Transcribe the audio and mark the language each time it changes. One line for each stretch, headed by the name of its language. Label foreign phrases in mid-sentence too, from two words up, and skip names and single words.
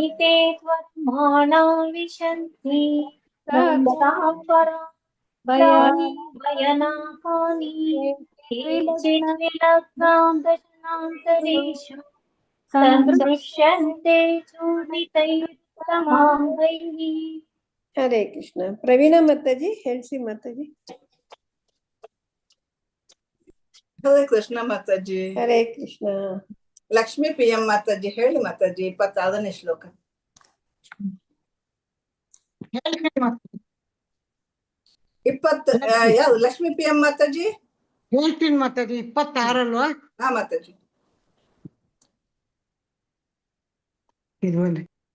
Sanskrit: ते त्वरमाणा विशन्ति भयानकानि केचिद्विलग्नां दशनान्तरेषु सन्दृश्यन्ते चूर्णितैरुत्तमाङ्गैः
Kannada: ಹರೇ ಕೃಷ್ಣ ಪ್ರವೀಣಾ ಮಾತಾಜಿ ಹೇಳಿ ಮಾತಾಜಿ ಹರೇ ಕೃಷ್ಣ ಮಾತಾಜಿ. हरे कृष्ण ಲಕ್ಷ್ಮೀ PM ಮಾತಾಜಿ ಹೇಳಿ ಮಾತಾಜಿ 26ನೇ ಶ್ಲೋಕ. ಯಾವ್ದು ಲಕ್ಷ್ಮೀ PM ಮಾತಾಜಿ? ಹೇಳ್ತೀನಿ ಮಾತಾಜಿ 26 ಅಲ್ವಾ? ಹಾ ಮಾತಾಜಿ. ಇದುವಲ್ಲಿ